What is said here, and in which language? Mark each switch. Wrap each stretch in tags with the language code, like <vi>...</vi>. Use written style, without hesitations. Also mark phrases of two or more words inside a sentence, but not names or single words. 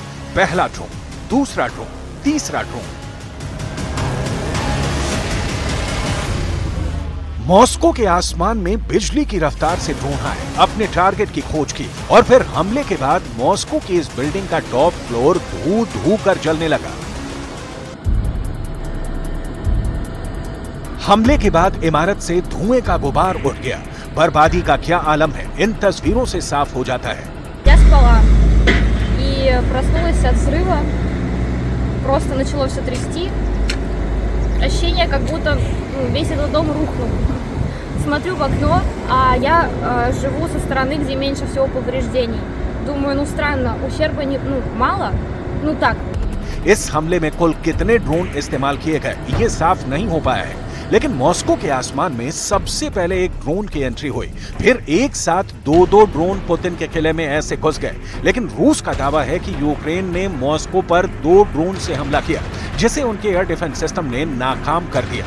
<hi>पहला ड्रोन, दूसरा ड्रोन, तीसरा ड्रोन। मॉस्को के आसमान में बिजली की रफ्तार से ड्रोन आए, अपने टारगेट की खोज की और फिर हमले के बाद मॉस्को की इस बिल्डिंग का</hi> <en>top floor</en> <hi>धू धू कर जलने लगा। हमले के बाद इमारत से धुएं का गुबार उठ गया। बर्बादी का क्या आलम है, इन तस्वीरों से साफ हो जाता है।</hi> <ru>Я спала и проснулась от взрыва. Просто начало все трясти. Ощущение, как будто весь этот дом рухнул. Смотрю в окно, а я живу со стороны, где меньше всего повреждений. Думаю, ну странно, ущерба мало, ну так.</ru> <hi>इस हमले में कुल कितने ड्रोन इस्तेमाल किए गए ये साफ नहीं हो पाया है, लेकिन मॉस्को के आसमान में सबसे पहले एक ड्रोन की एंट्री हुई। फिर एक साथ 2-2 ड्रोन पुतिन के किले में ऐसे घुस गए। लेकिन रूस का दावा है कि यूक्रेन ने मॉस्को पर 2 ड्रोन से हमला किया, जिसे उनके</hi> <en>air defense system</en> <hi>ने नाकाम कर दिया।</hi>